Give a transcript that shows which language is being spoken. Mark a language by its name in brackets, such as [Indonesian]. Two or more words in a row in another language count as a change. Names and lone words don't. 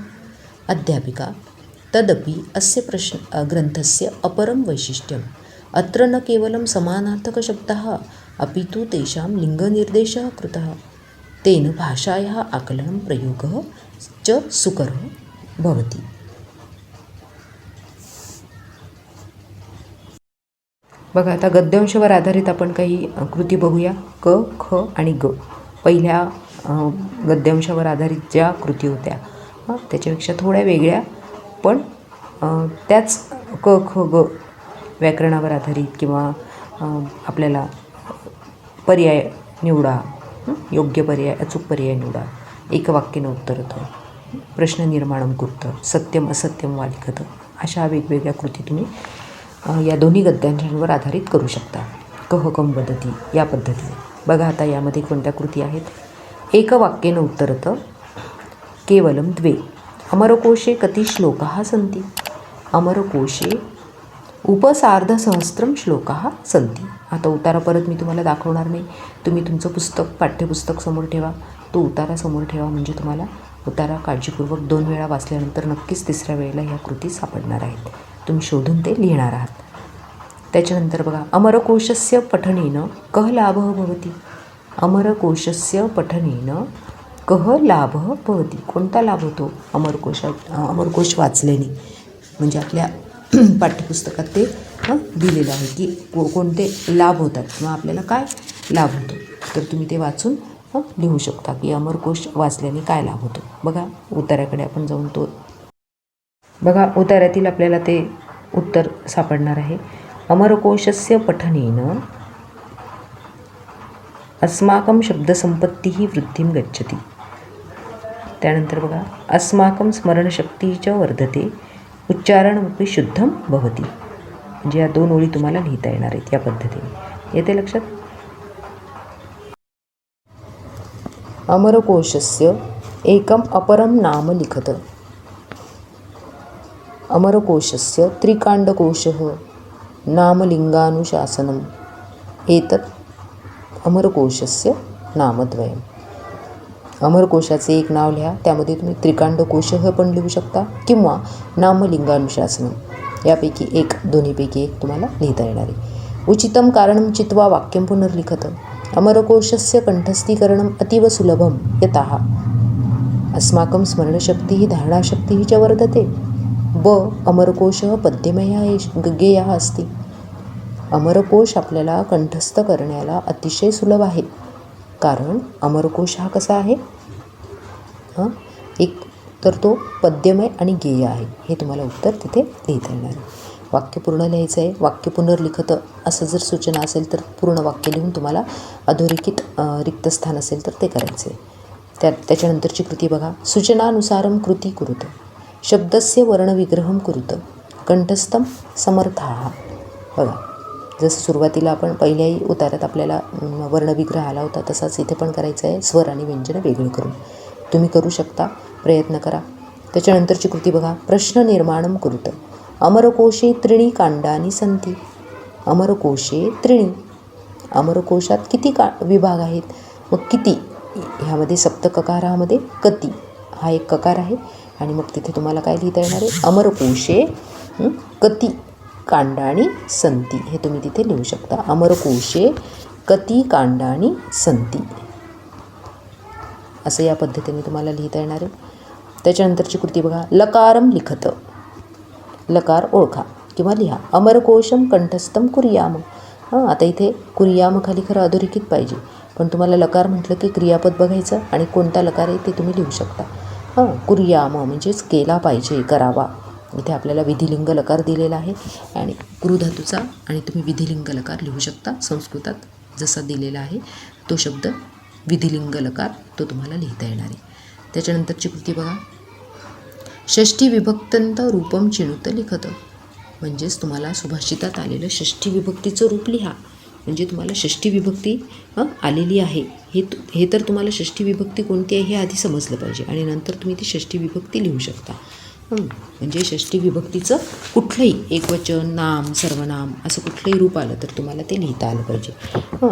[Sanskrit] अध्यापिका. तदपि अस्य ग्रन्थस्य अपरं वैशिष्ट्यम्. अत्र न केवलं समानार्थकशब्दाः अपि तु तेषां लिङ्गनिर्देशः कृतः. तेन भाषायाः आकलनं प्रयोगः च सुकरः भवति. [Marathi] बघा आता गद्यांशावर आधारित आपण काही कृती बघूया. क, ख आणि ग. पहिल्या गद्यांशावर आधारित ज्या कृती होत्या त्याच्यापेक्षा थोड्या वेगळ्या, पण त्याच क, ख, ग व्याकरणावर आधारित किंवा आपल्याला पर्याय निवडा, योग्य पर्याय, अचूक पर्याय निवडा, [Sanskrit] एकवाक्येन उत्तरत, प्रश्न निर्माणं कुरुत, सत्यम असत्यम वा लिखत, [Marathi] अशा वेगवेगळ्या कृती तुम्ही या दोन्ही गद्यांशांवर आधारित करू शकता. [Sanskrit] कह कम वदती [Marathi] या पद्धतीने. बघा आता यामध्ये कोणत्या कृती आहेत. [Sanskrit] एकवाक्येन उत्तरत केवलं 2. अमरकोशे कति श्लोकाः सन्ति? अमरकोशे उपसार्धसहस्रं श्लोकाः सन्ति. [Marathi] आता उतारा परत मी तुम्हाला दाखवणार नाही. तुम्ही तुमचं पुस्तक, पाठ्यपुस्तक समोर ठेवा, तो उतारा समोर ठेवा, म्हणजे तुम्हाला उतारा काळजीपूर्वक 2 वेळा वाचल्यानंतर नक्कीच तिसऱ्या वेळेला ह्या कृती सापडणार आहेत. तुम्ही शोधून ते लिहिणार आहात. त्याच्यानंतर बघा. [Sanskrit] अमरकोशस्य पठनेन कः लाभः भवति? अमरकोशस्य पठनेन कः लाभः भवति? [Marathi] कोणता लाभ होतो अमरकोश वाचल्याने? म्हणजे आपल्या पाठ्यपुस्तकात ते दिलेलं आहे की कोणते लाभ होतात किंवा आपल्याला काय लाभ होतो. तर तुम्ही ते वाचून लिहू शकता की अमरकोश वाचल्याने काय लाभ होतो. बघा उतार्याकडे आपण जाऊन तो बघा उतार्यातील आपल्याला ते उत्तर सापडणार आहे. [Sanskrit] अमरकोशस्य पठनेन अस्माकं शब्दसंपत्तिः वृद्धिं गच्छति. [Marathi] त्यानंतर बघा. [Sanskrit] अस्माकं स्मरणशक्ती च वर्धते, उच्चारणमपि शुद्धं भवति. [Marathi] म्हणजे या 2 ओळी तुम्हाला लिहिता येणार आहेत या पद्धतीने. येते लक्षात. [Sanskrit] अमरकोशस्य एकम् अपरं नाम लिखत. अमरकोशस्य त्रिकाण्डकोशः नामलिङ्गानुशासनम् एतत् अमरकोशस्य नामद्वयम्. [Marathi] अमरकोशाचे एक नाव लिहा, त्यामध्ये तुम्ही त्रिकाण्डकोशः पण लिहू शकता किंवा नामलिङ्गानुशासनम् यापैकी एक, दोन्हीपैकी एक तुम्हाला लिहिता येणार आहे. [Sanskrit] उचितं कारणं चित्वा वाक्यं पुनर्लिखत. अमरकोशस्य कण्ठस्थीकरणम् अतीव सुलभं यतः अस्माकं स्मरणशक्तिः धारणाशक्तिः च वर्धते. ब अमरकोशः पद्यमयः गेयः अस्ति. [Marathi] अमरकोश आपल्याला कंठस्थ करण्याला अतिशय सुलभ आहे, कारण अमरकोश हा कसा आहे, एक तर तो पद्यमय आणि गेय आहे. हे तुम्हाला उत्तर तिथे लिहिता येणार आहे. वाक्य पूर्ण लिहायचं आहे. [Sanskrit] वाक्य पुनर्लिखत [Marathi] असं जर सूचना असेल तर पूर्ण वाक्य लिहून तुम्हाला अधोरेखित रिक्त स्थान असेल तर ते करायचे. त्याच्यानंतरची कृती बघा. [Sanskrit] सूचनानुसारं कृती कुरुत. शब्दस्य वर्णविग्रहं कुरुत. कंठस्थं समर्थाः. [Marathi] बघा, जसं सुरुवातीला आपण पहिल्याही उतारात आपल्याला वर्णविग्रह आला होता तसाच इथे पण करायचं आहे, स्वर आणि व्यंजनं वेगळी करून. तुम्ही करू शकता, प्रयत्न करा. त्याच्यानंतरची कृती बघा. [Sanskrit] प्रश्न निर्माणं कुरुत. अमरकोशे त्रीणि कांडानि सन्ति. अमरकोशे त्रीणि. [Marathi] अमरकोशात किती विभाग आहेत? मग किती ह्यामध्ये सप्तककारामध्ये कती हा एक ककार आहे आणि मग तिथे तुम्हाला काय लिहिता येणार आहे? [Sanskrit] अमरकोशे कती कांडानि सन्ति. [Marathi] हे तुम्ही तिथे लिहू शकता. [Sanskrit] अमरकोशे कती कांडानि सन्ति [Marathi] असं या पद्धतीने तुम्हाला लिहिता येणार आहे. त्याच्यानंतरची कृती बघा. [Sanskrit] लकारं लिखत. [Marathi] लकार ओळखा किंवा लिहा. [Sanskrit] अमरकोशम कंठस्थम कुर्याम. [Marathi] आता इथे कुर्याम खाली खरं अधोरेखित पाहिजे, पण तुम्हाला लकार म्हटलं की क्रियापद बघायचं आणि कोणता लकार आहे ते तुम्ही लिहू शकता. कुर्याम म्हणजेच केला पाहिजे, करावा. इथे आपल्याला विधिलिंग लकार दिलेला आहे आणि क्रुधातूचा आणि तुम्ही विधिलिंग लकार लिहू शकता. संस्कृतात जसा दिलेला आहे तो शब्द विधिलिंग लकार तो तुम्हाला लिहिता येणार आहे. त्याच्यानंतरची कृती बघा. [Sanskrit] षष्ठी विभक्तंत रूपम चिनुत लिखत. [Marathi] म्हणजेच तुम्हाला सुभाषितात आलेलं षष्ठी विभक्तीचं रूप लिहा. म्हणजे तुम्हाला षष्ठी विभक्ती आलेली आहे हे तर तुम्हाला षष्ठी विभक्ती कोणती आहे हे आधी समजलं पाहिजे आणि नंतर तुम्ही ती षष्ठी विभक्ती लिहू शकता. म्हणजे षष्ठी विभक्तीचं कुठलंही एकवचन, नाम, सर्वनाम असं कुठलंही रूप आलं तर तुम्हाला ते लिहिता आलं पाहिजे.